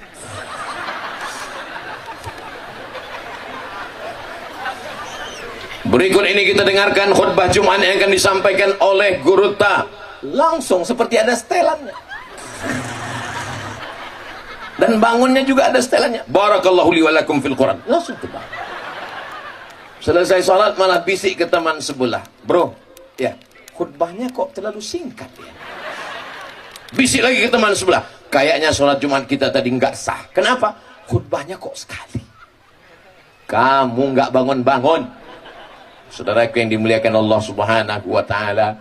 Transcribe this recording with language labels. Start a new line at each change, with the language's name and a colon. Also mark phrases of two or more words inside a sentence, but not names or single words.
Indonesian: Berikut ini kita dengarkan khutbah Jumat yang akan disampaikan oleh Guru Ta. Langsung seperti ada setelannya. Dan bangunnya juga ada setelannya.
Arabic: بارك الله لي ولكم في القرآن.
Indonesian: Langsung terbang. Selesai sholat malah bisik ke teman sebelah. Bro, ya, khutbahnya kok terlalu singkat ya. Bisik lagi ke teman sebelah. Kayaknya sholat Jumat kita tadi nggak sah. Kenapa? Khutbahnya kok sekali. Kamu nggak bangun-bangun. Saudaraku yang dimuliakan Allah
Arabic: سبحانه وتعالى.